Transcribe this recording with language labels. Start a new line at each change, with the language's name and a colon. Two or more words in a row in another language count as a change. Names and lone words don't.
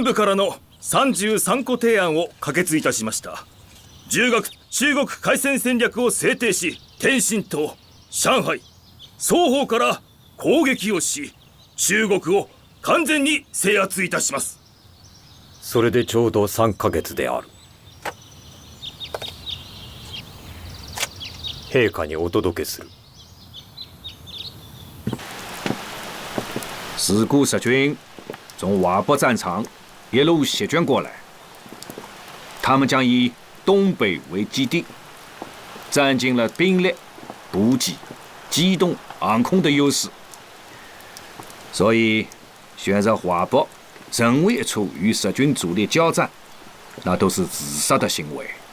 Japanese: 部からの33個提案を可決いたしました。10月中国開戦戦略を制定し、天津と上海双方から攻撃をし、中国を完全に制圧いたします。それでちょうど3ヶ月である。陛下にお届けする。
Chinese: 四股十军从华北战场一路席卷过来，他们将以东北为基地，占尽了兵力、补给、机动、航空的优势，所以选择华北任何一处与日军主力交战，那都是自杀的行为。